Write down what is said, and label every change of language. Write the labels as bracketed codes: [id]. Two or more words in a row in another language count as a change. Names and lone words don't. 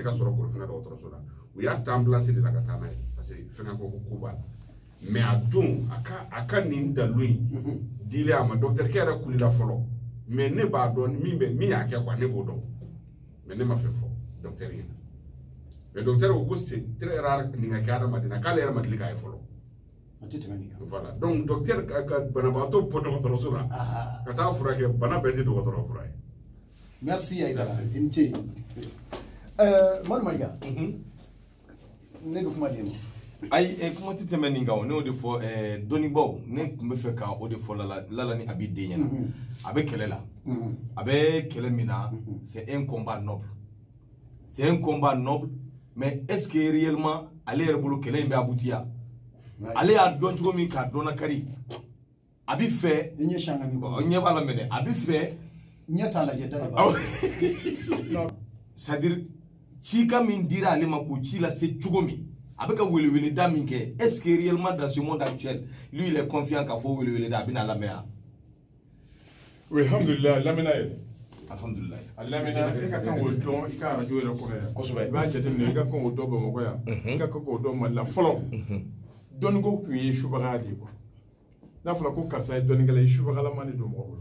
[bm] ka sɔrɔ korofina dɔgɔtɔrɔso la u y'a ta ambulance de la ka taa n'a ye parce que fɛngɛ ko b'a la mais a dun a ka nin dalu in dile a ma docteur kɛ yɛrɛ kulila fɔlɔ mais ne b'a dɔn min y'a kɛ quoi ne b'o dɔn mais ne ma fɛn fɔ docteur ɲɛna mais docteur ko [fr] c'est très rare [bm] nin ka kɛ adamaden na k'ale yɛrɛ ma deli k'a ye fɔlɔ voilà donc docteur ka banabaatɔ bɔ dɔgɔtɔrɔso la ka taa furakɛ bana bɛɛ tɛ dɔgɔtɔrɔ fura ye. Merci Aïdara Inche. Maïga ne bɛ kuma di ma. Ayi kuma tɛ tɛmɛ nin kan ne y'o de fɔ dɔnnibaw ne tun bɛ fɛ ka o de fɔ Lala ni Abi den ɲɛna a bɛ kɛlɛ la a bɛ kɛlɛ min na [fr] c'est un combat noble mais est-ce que réellement [bm] ale yɛrɛ bolo kɛlɛ in bɛ aboutir ale y'a dɔn cogo min k'a dɔnna kari a bɛ fɛ ɲɛ b'a la mɛnɛ a bɛ fɛ ɲɛ t'a lajɛ da c'est-à-dire cikan min dira ale ma k'o ci lase cogo min a bɛ ka weleweleda min kɛ [fr] est-ce que réellement dans ce monde actuel lui il est confiant [bm] k'a fɔ weleweleda a bɛna lamɛn yan. oui alhamdulilah lamɛnna yɛrɛ. alhamdulilah. a lamɛnna e ka kan k'o dɔn i ka arajo yɛrɛ kɔnɔ yan. kosɛbɛ i b'a jateminɛ i ka kan k'o dɔn Bamakɔ yan. i ka kan k'o dɔn Mali la fɔlɔ. dɔnniko tun ye subaga de ye quoi. n'a fɔra ko karisa ye dɔnnikɛla ye subagalama de don mɔgɔ bolo.